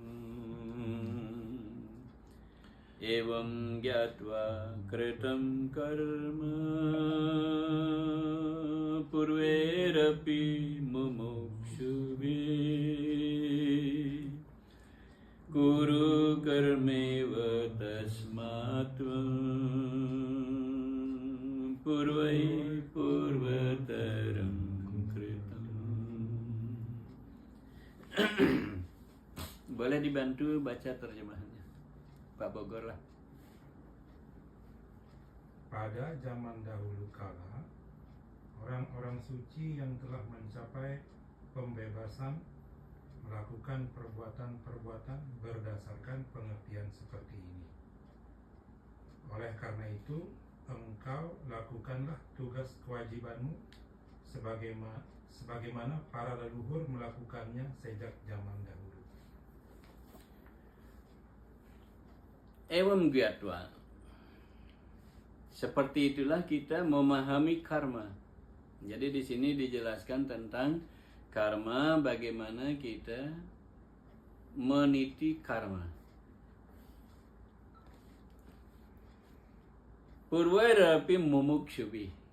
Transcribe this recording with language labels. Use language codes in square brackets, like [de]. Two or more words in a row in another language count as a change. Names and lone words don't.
[sa] एवं ज्ञात्वा कृतं कर्म पूर्वैरपि मुमुक्षुभि गुरु कर्मेव तस्मत्वं पूर्वै पूर्वतरं कृतम्. [id] Boleh dibantu baca terjemahannya Pak Bogor lah. Pada zaman dahulu kala, orang-orang suci yang telah mencapai pembebasan melakukan perbuatan-perbuatan berdasarkan pengertian seperti ini. Oleh karena itu, engkau lakukanlah tugas kewajibanmu sebagaimana para leluhur melakukannya sejak zaman dahulu. [sa] एवं ज्ञात्वा. [id] Seperti itulah kita memahami karma. Jadi di sini dijelaskan tentang karma, bagaimana kita meniti karma. [sa] पूर्वैरपि मुमुक्षुभि.